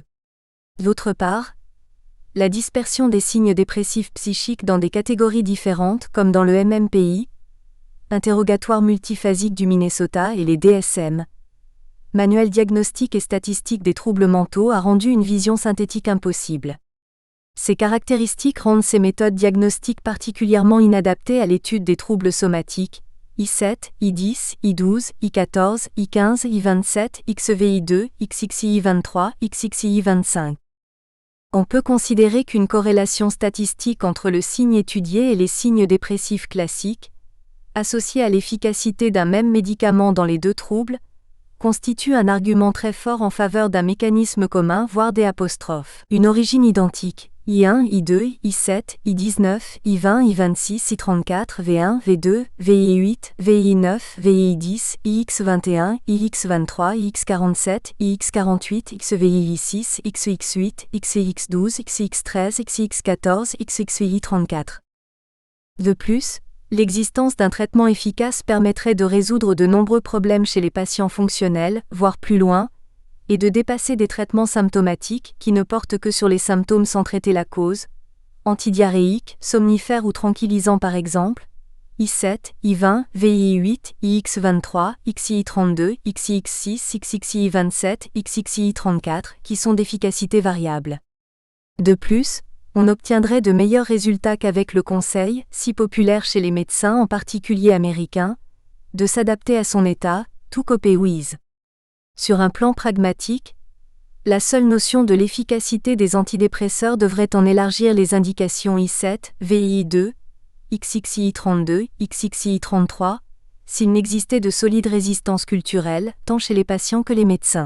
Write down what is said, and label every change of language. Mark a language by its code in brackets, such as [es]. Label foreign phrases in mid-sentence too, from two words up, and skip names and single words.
[fr] D'autre part, la dispersion des signes dépressifs psychiques dans des catégories différentes, comme dans le MMPI, interrogatoire multiphasique du Minnesota et les DSM, manuel diagnostique et statistique des troubles mentaux, a rendu une vision synthétique impossible. Ces caractéristiques rendent ces méthodes diagnostiques particulièrement inadaptées à l'étude des troubles somatiques, I7, I10, I12, I14, I15, I27, XVI2, XXI23, XXI25. On peut considérer qu'une corrélation statistique entre le signe étudié et les signes dépressifs classiques, associés à l'efficacité d'un même médicament dans les deux troubles, constitue un argument très fort en faveur d'un mécanisme commun, voire des apostrophes. Une origine identique, I1, I2, I7, I19, I20, I26, I34, V1, V2, VI8, VI9, VI10, IX21, IX23, IX47, IX48, XVI6, XX8, XX12, XX13, XX14, XXI34. De plus, l'existence d'un traitement efficace permettrait de résoudre de nombreux problèmes chez les patients fonctionnels, voire plus loin, et de dépasser des traitements symptomatiques qui ne portent que sur les symptômes sans traiter la cause, antidiarrhéiques, somnifères ou tranquillisants par exemple, I7, I20, VI8, IX23, XI32, XIX6, XXI27, XXI34, qui sont d'efficacité variable. De plus, on obtiendrait de meilleurs résultats qu'avec le conseil, si populaire chez les médecins en particulier américains, de s'adapter à son état, [en] to cope with. [fr] Sur un plan pragmatique, la seule notion de l'efficacité des antidépresseurs devrait en élargir les indications I7, VI2, XXI32, XXI33, s'il n'existait de solide résistance culturelle, tant chez les patients que les médecins.